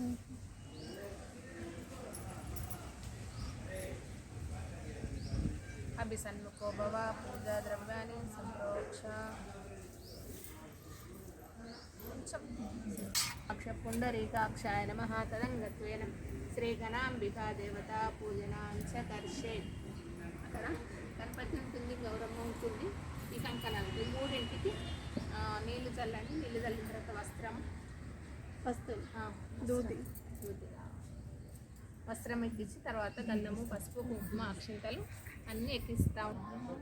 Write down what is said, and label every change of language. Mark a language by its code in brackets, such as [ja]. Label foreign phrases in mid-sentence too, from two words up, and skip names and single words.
[sa] 5 अभिसन्मुखो भव पूजा द्रव्याणि संप्रोक्ष अक्षपुण्डरीकाक्षाय नमः तदङ्गत्वेन श्रीगणाम्बिका देवत पूजनाञ्च कर्षे. [te] అక్కడ గణపతి ఉంటుంది, గౌరమ్మ ఉంటుంది, ఈ కంకణాలు ఈ మూడింటికి నీళ్లు చల్లండి. నీళ్లు చల్లిన తర్వాత వస్త్రం ఎక్కించి తర్వాత గంధము, పసుపు, కుంకుమ, అక్షింతలు అన్నీ ఎక్కిస్తూ ఉంటాం.